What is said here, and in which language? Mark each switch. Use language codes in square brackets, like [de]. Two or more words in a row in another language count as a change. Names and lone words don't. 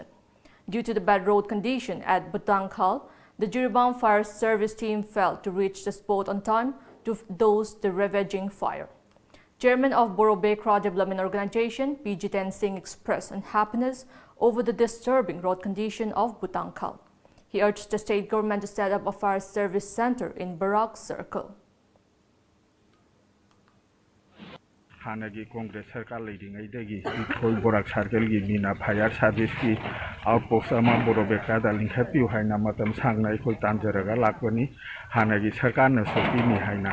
[en] Due to the bad road condition at Butangkhal, the Jirban fire service team failed to reach the spot on time to douse the ravaging fire. Chairman of Borobekra Development Organization, P. Jiten Singh, expressed unhappiness over the disturbing road condition of Butangkhal. He urged the state government to set up a fire service center in Barak Circle. [mni] हानागी कांग्रेस सरकार लेदिङैदगी इखोल बोराक सार्केलगी मीना [en] fire service [mni] की आउटपोस्ट अमा बोरोबेक्रा दा लिंखापिउ हाइना मतम सांगना इखोल तानजरगा लाकबनी हानागी सरकार न सोपीनी हाइना